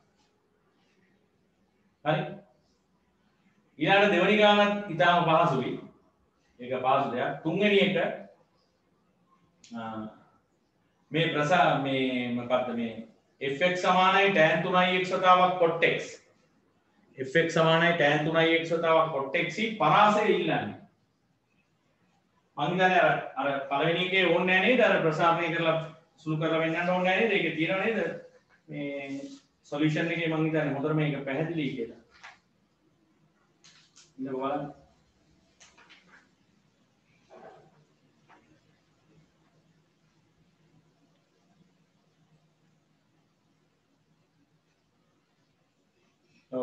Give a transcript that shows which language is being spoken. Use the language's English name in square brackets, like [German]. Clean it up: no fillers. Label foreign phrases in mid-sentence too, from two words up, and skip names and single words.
[Sinhala] හරි. ඊළඟ දෙවෙනි ගානත් ඉතාම පහසුයි. ඒක පහසු දෙයක්. තුන්වෙනි එක මේ මොකක්ද මේ fx සමානයි tan 3x වතාවක් cot x. fx සමානයි tan 3x වතාවක් cot x පරාසය ඉල්ලන්නේ. මං හිතන්නේ අර පළවෙනි එකේ ඕනේ නැහැ නේද? අර ප්‍රසාරණය කරලා සුළු කරලා වෙන්නන්න ඕනේ නැහැ නේද? ඒකේ තියෙනව නේද? මේ සොලියුෂන් එකේ මං හිතන්නේ හොඳට මේක පැහැදිලි කියලා. ඉන්න බලන්න. ඔව්.